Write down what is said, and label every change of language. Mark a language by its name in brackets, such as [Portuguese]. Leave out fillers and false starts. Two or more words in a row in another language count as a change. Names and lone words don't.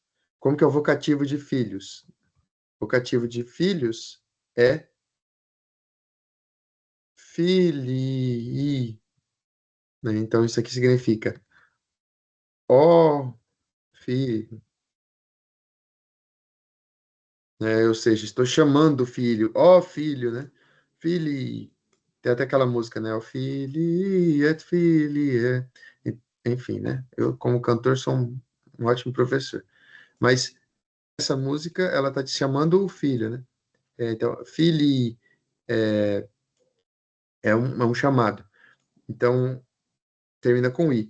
[Portuguese] Como que é o vocativo de filhos? O vocativo de filhos é filii, né? Então isso aqui significa ó filho, né? Ou seja, estou chamando o filho, ó filho, né? Fili. Tem até aquela música, né? O [Latin] fili et fili [Portuguese] é. Enfim, né? Eu, como cantor, sou um ótimo professor. Mas essa música, ela tá te chamando o filho, né? Então, fili é um chamado. Então, termina com i.